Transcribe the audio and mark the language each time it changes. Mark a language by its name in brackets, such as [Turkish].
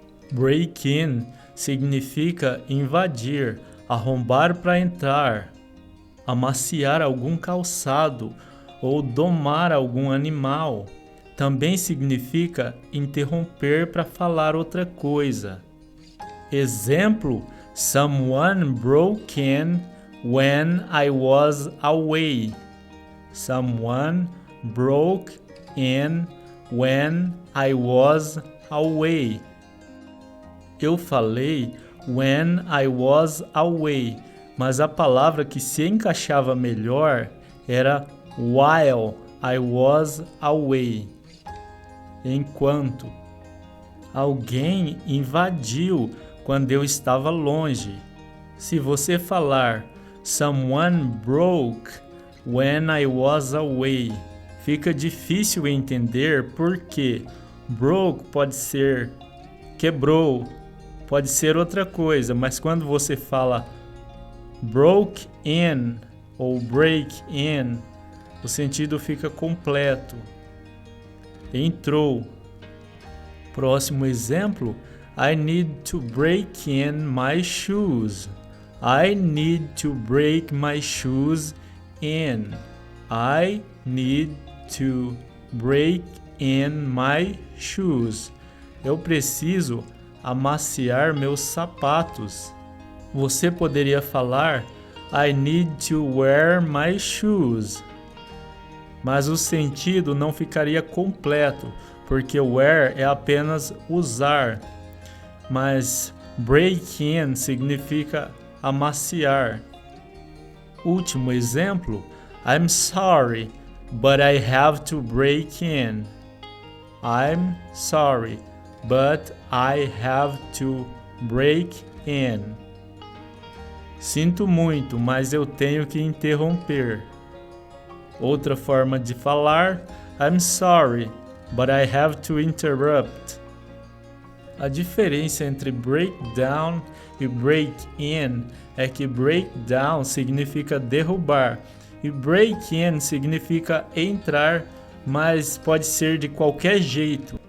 [Portuguese] Break in significa invadir, arrombar para entrar, amaciar algum calçado ou domar algum animal. Também significa interromper para falar outra coisa. Exemplo: [English] Someone broke in when I was away. Someone broke in when I was away. [Portuguese] Eu falei [English] when I was away, [Portuguese] mas a palavra que se encaixava melhor era [English] while I was away. [Portuguese] Enquanto. Alguém invadiu quando eu estava longe. Se você falar [English] Someone broke when I was away, [Portuguese] fica difícil entender porque broke pode ser quebrou, pode ser outra coisa, mas quando você fala broke in ou break in, o sentido fica completo. Entrou. Próximo exemplo: [English] I need to break in my shoes. I need to break my shoes in. I need to break in my shoes. [Portuguese] Eu preciso amaciar meus sapatos. Você poderia falar [English] I need to wear my shoes. [Portuguese] Mas o sentido não ficaria completo, porque wear é apenas usar. Mas break in significa amaciar. Último exemplo. [English] I'm sorry, but I have to break in. I'm sorry, but I have to break in. [Portuguese] Sinto muito, mas eu tenho que interromper. Outra forma de falar, [English] I'm sorry, but I have to interrupt. [Portuguese] A diferença entre break down e break in é que break down significa derrubar e break in significa entrar, mas pode ser de qualquer jeito.